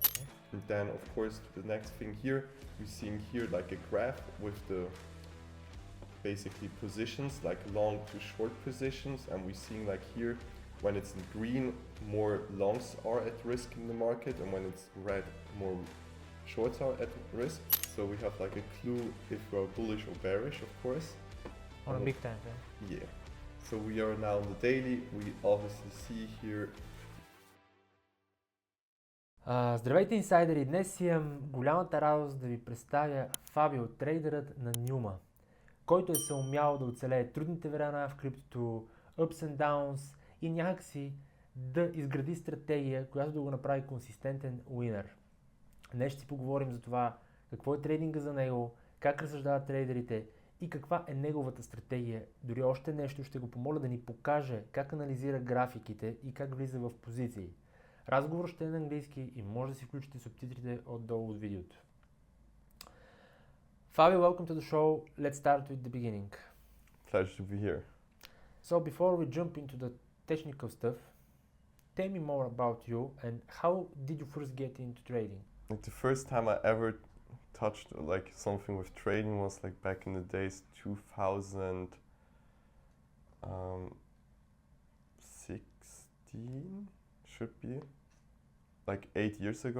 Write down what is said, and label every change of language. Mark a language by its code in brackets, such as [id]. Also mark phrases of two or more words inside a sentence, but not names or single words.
[en] And then of course the next thing here, we're seeing here like a graph with the basically positions, like long to short positions, and we're seeing like here when it's in green, more longs are at risk in the market, and when it's red, more shorts are at risk. So we have like a clue if we're bullish or bearish, of course. On a big time frame? Yeah. So we are now on the daily. We obviously see here. [bg] Здравейте, инсайдери! Днес имам голямата радост да ви представя Фабио, трейдърът на Нюма, който е съумял да оцелее трудните времена в криптото, [en] ups and downs [bg] и някакси да изгради стратегия, която да го направи консистентен уинър. Днес ще си поговорим за това какво е трейдинга за него, как разсъждават трейдерите и каква е неговата стратегия. Дори още нещо ще го помоля да ни покаже как анализира графиките и как влиза в позиции. Разговор ще е на английски и може да си включите субтитрите отдолу от видеото. [en] Fabio, welcome to the show. Let's start with the beginning. Pleasure to be here. So before we jump into the technical stuff, tell me more about you and how did you first get into trading? Like the first time I ever touched like something with trading was like back in the days 2016 should be, like 8 years ago.